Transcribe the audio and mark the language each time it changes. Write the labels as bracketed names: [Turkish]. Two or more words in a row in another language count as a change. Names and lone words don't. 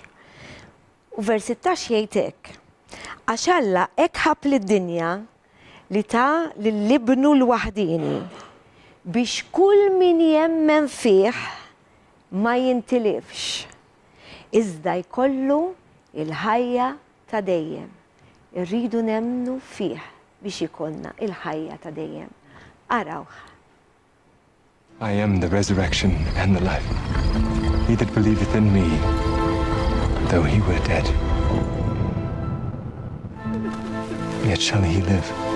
[Maltese] U vers 16 jgħid hekk: għax Alla hekk ħabb lid-dinja li ta' lill-ibnu l-waħdini biex kull min jemmen fih ma jintilifx, iżda jkollu il-ħajja ta' dejjem. Irridu nemnu fih biex ikonna il-ħajja ta' dejjem. Arawh. [English] I am the resurrection and the life. He that believeth in me, though he were dead, yet shall he live.